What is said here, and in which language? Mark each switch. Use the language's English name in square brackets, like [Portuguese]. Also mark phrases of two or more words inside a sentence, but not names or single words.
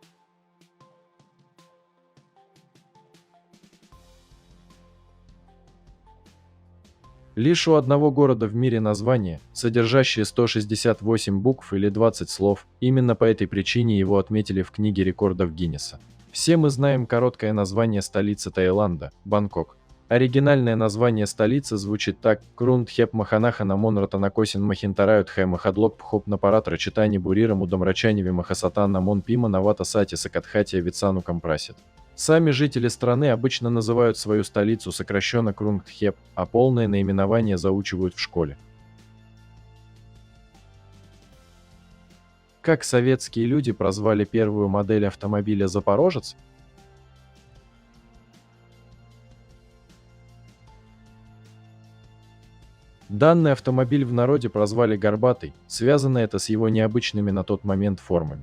[Russian] Лишь у одного города в мире название, содержащее 168 букв или 20 слов, именно по этой причине его отметили в книге рекордов Гиннесса. Все мы знаем короткое название столицы Таиланда – Бангкок. Оригинальное название столицы звучит так: Крундхеп Маханаха Намон Ратанакосин Махинтарают Хэ Махадлок Пхоп Напаратра Читани Бурира Мудамрачани Махасатан Намон Пима Навата Сати Сакатхатия Вицану Компрасит. Сами жители страны обычно называют свою столицу сокращенно Крунгтхеп, а полное наименование заучивают в школе. Как советские люди прозвали первую модель автомобиля «Запорожец»? Данный автомобиль в народе прозвали «Горбатый», связано это с его необычными на тот момент формами.